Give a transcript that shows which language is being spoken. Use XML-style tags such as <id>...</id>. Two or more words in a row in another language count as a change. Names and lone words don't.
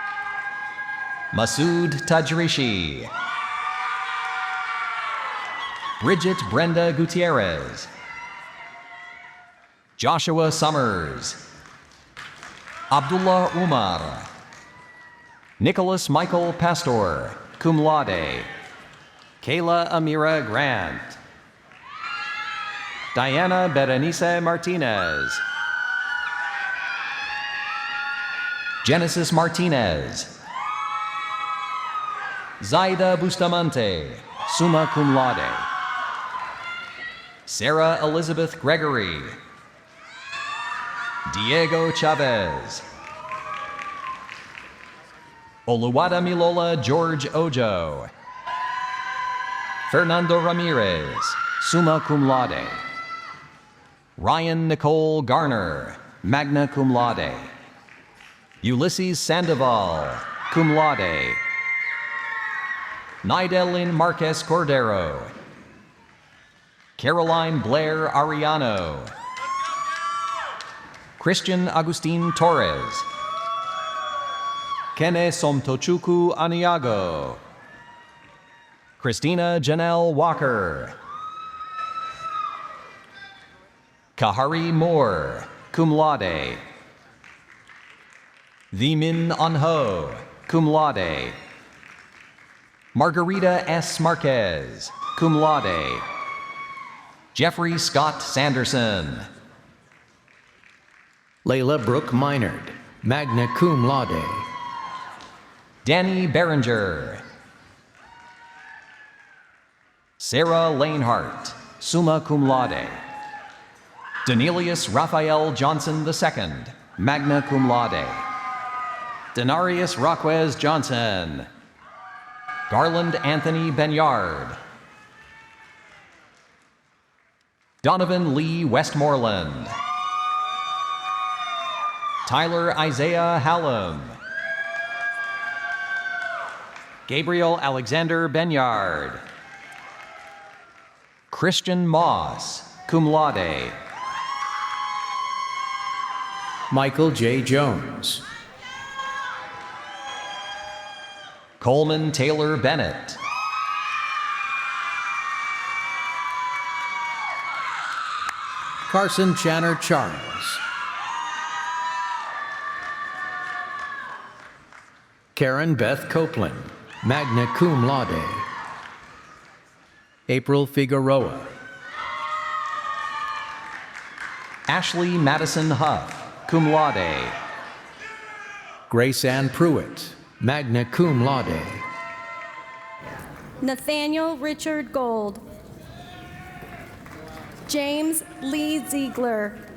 <en>Masood Tajrishi. Bridget Brenda Gutierrez. Joshua Summers. Abdullah Umar. Nicholas Michael Pastor,</en> <la>cum laude.</la> <en>Kayla Amira Grant. Diana Berenice Martinez. Genesis Martinez. Zaida Bustamante,</en> <la>summa cum laude.</la> <en>Sarah Elizabeth Gregory. Diego Chavez. Oluwada Milola George Ojo. Fernando Ramirez,</en> <la>summa cum laude.</la> <en>Ryan Nicole Garner,</en> <la>magna cum laude.</la> <en>Ulysses Sandoval,</en> <la>cum laude.</la> <en>Nidelin Marquez Cordero. Caroline Blair Ariano. Christian Agustin Torres. Kene Somtochukwu Aniago. Christina Janelle Walker. Kahari Moore,</en> <la>cum laude.</la> <en>Vimin Anho,</en> <la>cum laude.</la> <en>Margarita S. Marquez,</en> <la>cum laude.</la> <en>Jeffrey Scott Sanderson. Layla Brooke Minard,</en> <la>magna cum laude.</la> <en>Danny Berenger. Sarah Lanehart,</en> <la>summa cum laude.</la> <en>Danelius Raphael Johnson II,</en> <la>magna cum laude.</la> <en>Denarius Rocquez Johnson. Garland Anthony Benyard. Donovan Lee Westmoreland. Tyler Isaiah Hallam. Gabriel Alexander Benyard. Christian Moss,</en> <la>cum laude.</la> <en>Michael J. Jones. Coleman Taylor Bennett. Carson Channer Charles. Karen Beth Copeland,</en> <la>magna cum laude.</la> <en>April Figueroa. Ashley Madison Huff,</en> <la>cum laude.</la> <en>Grace Ann Pruitt,</en> <la>magna cum laude.</la> <en>Nathaniel Richard Gold. James Lee Ziegler.</en>